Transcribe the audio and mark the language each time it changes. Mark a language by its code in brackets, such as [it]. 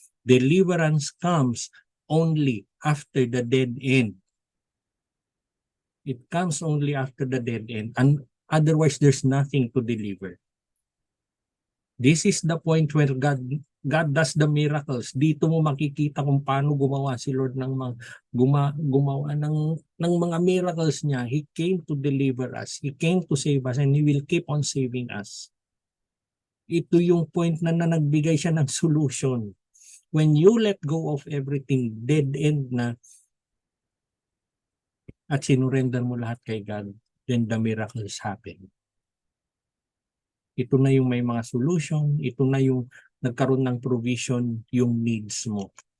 [en] Deliverance comes only after the dead end. It comes only after the dead end. And otherwise, there's nothing to deliver. This is the point where God does the miracles. [tl] Dito mo makikita kung paano gumawa si Lord ng gumawa ng mga miracles niya. [en] He came to deliver us. He came to save us and He will keep on saving us. [tl] Ito yung point na nagbigay siya ng solution. [en] When you let go of everything, dead end na, [tl] at sinurrender mo lahat kay [en] God, then the miracles happen. [tl] Ito na yung may mga solution, ito na yung nagkaroon ng provision yung needs mo.